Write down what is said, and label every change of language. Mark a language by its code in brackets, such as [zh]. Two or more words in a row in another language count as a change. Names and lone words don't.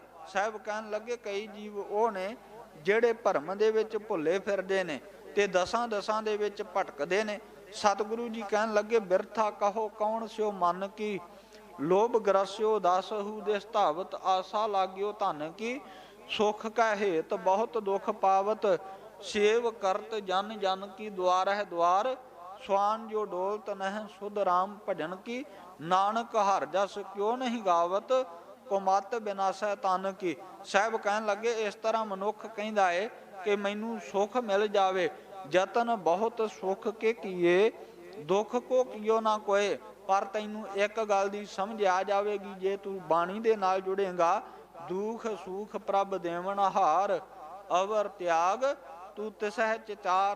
[pa] ਸਾਹਿਬ ਕਹਿਣ ਲੱਗੇ ਕਈ ਜੀਵ ਉਹ ਨੇ ਜਿਹੜੇ ਭਰਮ ਦੇ ਵਿੱਚ ਭੁੱਲੇ ਫਿਰਦੇ ਨੇ ਤੇ ਦਸਾਂ ਦਸਾਂ ਦੇ ਵਿੱਚ ਭਟਕਦੇ ਨੇ। ਸਤਿਗੁਰੂ ਜੀ ਕਹਿਣ ਲੱਗੇ [bra] ਬਿਰਥਾ ਕਹੋ ਕੌਣ ਸਿਓ ਮਨ ਕੀ, ਲੋਭ ਗ੍ਰਸਿਓ ਦਸਹੂ ਦਿਸ ਧਾਵਤ, ਆਸਾ ਲਾਗਿਓ ਧਨ ਕੀ, ਸੁਖ ਕਾ ਹੇਤ ਬਹੁਤ ਦੁਖ ਪਾਵਤ, ਸੇਵ ਕਰਤ ਜਨ ਜਨ ਕੀ ਦੁਆਰ ਹੈ ਦੁਆਰ, स्वान जो डोलत नह सुध राम भजन की, नानक हर जस क्यों नहीं गावत, कुमत बिनासै तन की। [pa] ਸਾਹਿਬ ਕਹਿਣ ਲੱਗੇ ਇਸ ਤਰ੍ਹਾਂ ਮਨੁੱਖ ਕਹਿੰਦਾ ਏ ਕਿ ਮੈਨੂੰ ਸੁਖ ਮਿਲ ਜਾਵੇ, [bra] ਯਤਨ ਬਹੁਤ ਸੁਖ ਕੇ ਕੀਏ, ਦੁੱਖ ਕੋ ਕੀਓ ਨਾ ਕੋਏ। [pa] ਪਰ ਤੈਨੂੰ ਇੱਕ ਗੱਲ ਦੀ ਸਮਝ ਆ ਜਾਵੇਗੀ, ਜੇ ਤੂੰ ਬਾਣੀ ਦੇ ਨਾਲ ਜੁੜੇਗਾ, [bra] ਦੁਖ ਸੁਖ ਪ੍ਰਭ ਦੇਵਨ ਹਾਰ, ਅਵਰ ਤਿਆਗ ਤੂੰ ਤਿਸਹਿ ਚਚਾਰ।